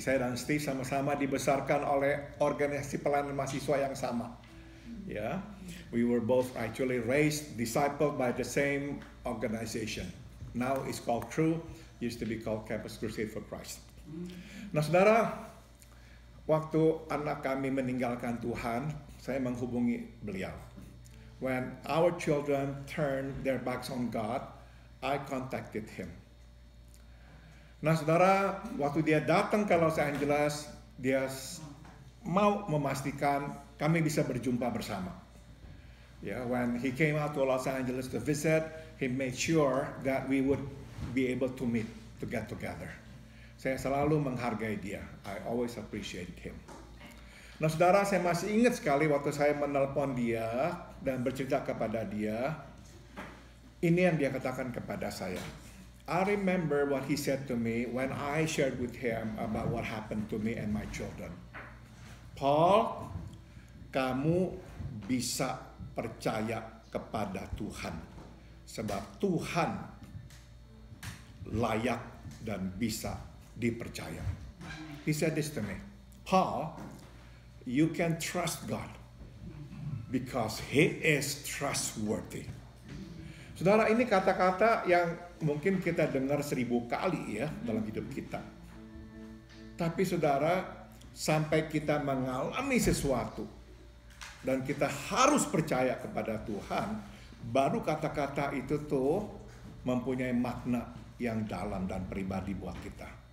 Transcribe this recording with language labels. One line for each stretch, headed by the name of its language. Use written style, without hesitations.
Indonesian: Saya dan Steve sama-sama dibesarkan oleh organisasi pelayanan mahasiswa yang sama.
English: Ya, we were both actually raised, discipled by the same organization. Now it's called Crew, used to be called Campus Crusade for Christ.
Indonesian: Nah, saudara, waktu anak kami meninggalkan Tuhan, saya menghubungi beliau.
English: When our children turned their backs on God, I contacted him.
Indonesian: Nah, saudara, waktu dia datang ke Los Angeles, dia mau memastikan kami bisa berjumpa bersama.
English: Yeah, when he came out to Los Angeles to visit, he made sure that we would be able to meet, to get together.
Indonesian: Saya selalu menghargai dia.
English: I always appreciate him.
Indonesian: Nah, saudara, saya masih ingat sekali waktu saya menelpon dia dan bercerita kepada dia. Ini yang dia katakan kepada saya.
English: I remember what he said to me when I shared with him about what happened to me and my children.
Indonesian: Paul, kamu bisa percaya kepada Tuhan, sebab Tuhan layak dan bisa dipercaya.
English: He said this to me, Paul, you can trust God because He is trustworthy.
Indonesian: Saudara, ini kata-kata yang mungkin kita dengar 1000 kali ya dalam hidup kita. Tapi saudara, sampai kita mengalami sesuatu dan kita harus percaya kepada Tuhan, baru kata-kata itu tuh mempunyai makna yang dalam dan pribadi buat kita.